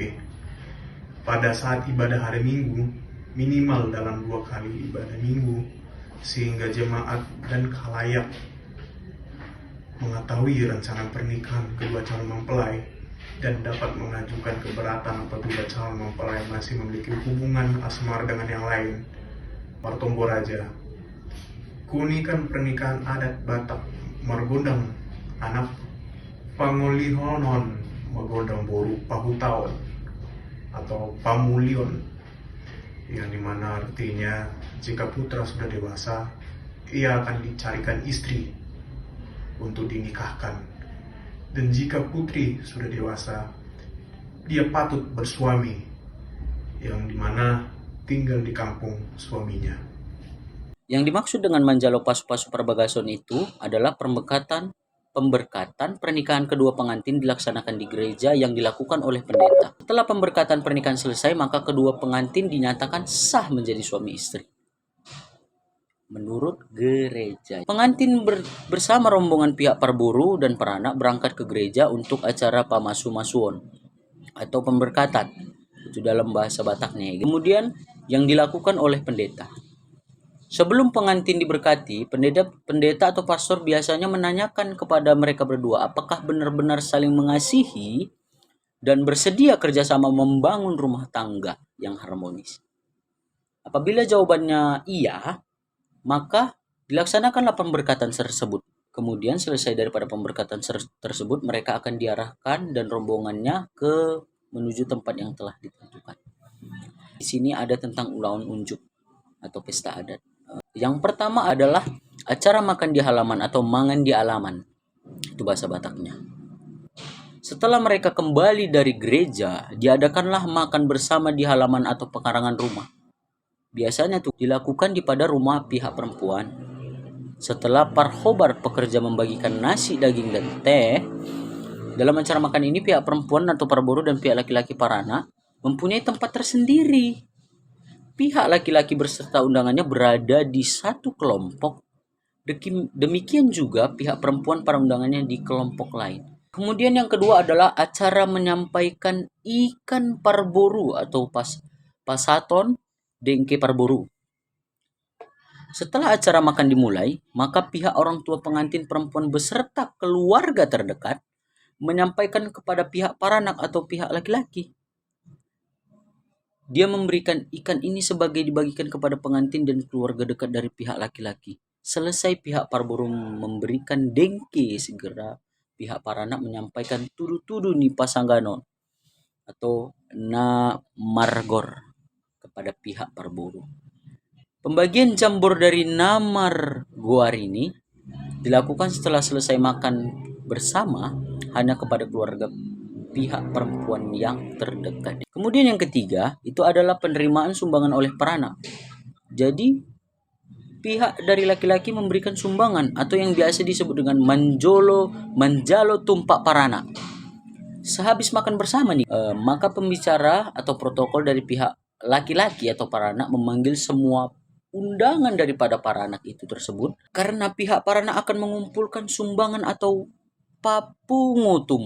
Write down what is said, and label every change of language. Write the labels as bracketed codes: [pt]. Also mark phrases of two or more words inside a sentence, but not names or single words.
[id] Pada saat ibadah hari Minggu, minimal dalam 2 kali ibadah Minggu, sehingga jemaat dan khalayak mengetahui rencana pernikahan kedua calon mempelai dan dapat mengajukan keberatan apabila calon mempelai masih memiliki hubungan asmara dengan yang lain. Partombo Raja, keunikan pernikahan adat Batak [bbc] margondang anak pangulihonon magondang boru pahutaon [id] atau pamulion, yang dimana artinya jika putra sudah dewasa, ia akan dicarikan istri untuk dinikahkan, dan jika putri sudah dewasa, dia patut bersuami, yang dimana tinggal di kampung suaminya. Yang dimaksud dengan [bbc] manjalo pasu-pasu perbagason [id] itu adalah pemberkatan pernikahan kedua pengantin dilaksanakan di gereja yang dilakukan oleh pendeta. Setelah pemberkatan pernikahan selesai, maka kedua pengantin dinyatakan sah menjadi suami istri. Menurut gereja, pengantin bersama rombongan pihak parburu dan peranak berangkat ke gereja untuk acara pamasu-masuon atau pemberkatan. Itu dalam bahasa Bataknya. Kemudian yang dilakukan oleh pendeta. Sebelum pengantin diberkati, pendeta atau pastor biasanya menanyakan kepada mereka berdua apakah benar-benar saling mengasihi dan bersedia kerjasama membangun rumah tangga yang harmonis. Apabila jawabannya iya, maka dilaksanakanlah pemberkatan tersebut. Kemudian selesai daripada pemberkatan tersebut, mereka akan diarahkan dan rombongannya menuju tempat yang telah ditentukan. Di sini ada tentang [bbc] ulaun unjuk [id] atau pesta adat. Yang pertama adalah acara makan di halaman atau [bbc] mangan di alaman. [id] Itu bahasa Bataknya. Setelah mereka kembali dari gereja, diadakanlah makan bersama di halaman atau pekarangan rumah. Biasanya itu dilakukan pada rumah pihak perempuan. Setelah parhobar pekerja membagikan nasi, daging, dan teh, dalam acara makan ini pihak perempuan atau parburu dan pihak laki-laki parana mempunyai tempat tersendiri. Pihak laki-laki beserta undangannya berada di satu kelompok. Demikian juga pihak perempuan para undangannya di kelompok lain. Kemudian yang kedua adalah acara menyampaikan ikan parburu atau [bbc] pasaton dengke parburu. [id] Setelah acara makan dimulai, maka pihak orang tua pengantin perempuan beserta keluarga terdekat menyampaikan kepada pihak paranak atau pihak laki-laki. Dia memberikan ikan ini sebagai dibagikan kepada pengantin dan keluarga dekat dari pihak laki-laki. Selesai pihak parburu memberikan dengke, segera pihak paranak menyampaikan [bbc] tudu-tudu ni pasanggano [id] atau [bbc] na margor [id] kepada pihak parburu. Pembagian jambor dari [bbc] namar goar [id] ini dilakukan setelah selesai makan bersama hanya kepada keluarga pihak perempuan yang terdekat. Kemudian yang ketiga itu adalah penerimaan sumbangan oleh peranak. Jadi pihak dari laki-laki memberikan sumbangan atau yang biasa disebut dengan [bbc] manjalo tumpak peranak. [id] Sehabis makan bersama nih, maka pembicara atau protokol dari pihak laki-laki atau peranak memanggil semua undangan daripada peranak itu tersebut, karena pihak peranak akan mengumpulkan sumbangan atau papungutum.